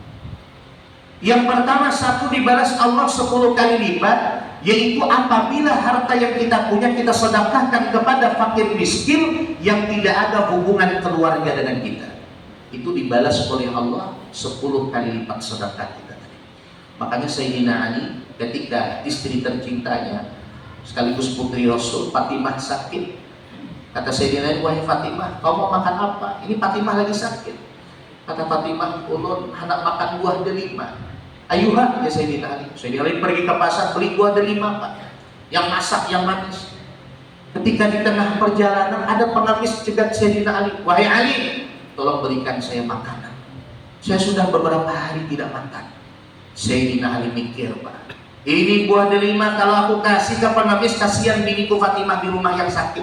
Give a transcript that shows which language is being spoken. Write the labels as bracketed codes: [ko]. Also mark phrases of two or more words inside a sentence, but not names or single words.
[id] Yang pertama, satu dibalas Allah 10 kali lipat, yaitu apabila harta yang kita punya kita sedekahkan kepada fakir miskin yang tidak ada hubungan keluarga dengan kita, itu dibalas oleh Allah 10 kali lipat sedekah kita. Makanya Sayyidina Ali ketika istri tercintanya sekaligus putri Rasul Fatimah sakit, kata Sayyidina Ali, wahai Fatimah, kau mau makan apa? Ini Fatimah lagi sakit. Kata Fatimah, ulun hendak makan buah delima. [ar] Ayuha, [id] ya Sayyidina Ali. Sayyidina Ali pergi ke pasar beli buah delima, Pak, yang masak, yang manis. Ketika di tengah perjalanan ada pengemis cegat Sayyidina Ali, wahai Ali, tolong berikan saya makanan, saya sudah beberapa hari tidak makan. Sayyidina Ali mikir, Pak, ini buah delima kalau aku kasih ke pengemis, kasihan biniku Fatimah di rumah yang sakit.